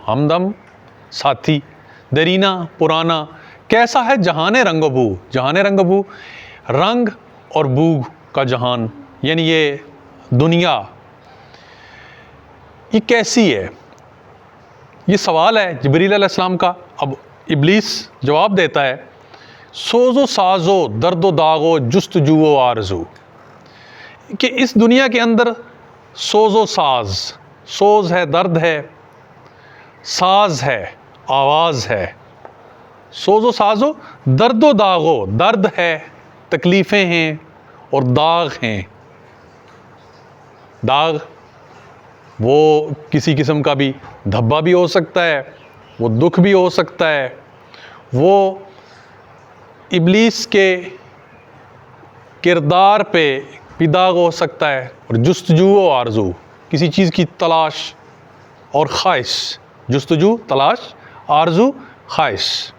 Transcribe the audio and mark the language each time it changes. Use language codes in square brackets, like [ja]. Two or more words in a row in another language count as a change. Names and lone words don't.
[ur] ہمدم ساتھی، دیرینہ پرانا، کیسا ہے جہان رنگ و بو۔ جہان رنگ و بو، رنگ اور بو کا جہان، یعنی یہ دنیا یہ کیسی ہے، یہ سوال ہے جبریل علیہ السلام کا۔ اب ابلیس جواب دیتا ہے، سوز و ساز و درد و داغ و جستجو و آرزو، کہ اس دنیا کے اندر سوز و ساز، سوز ہے درد ہے، ساز ہے آواز ہے، سوز و ساز و درد و داغ و، درد ہے تکلیفیں ہیں اور داغ ہیں۔ داغ وہ کسی قسم کا بھی دھبا بھی ہو سکتا ہے، وہ دکھ بھی ہو سکتا ہے، وہ ابلیس کے کردار پہ بھی داغ ہو سکتا ہے، اور جستجو و آرزو، کسی چیز کی تلاش اور خواہش، جستجو تلاش، آرزو خواہش۔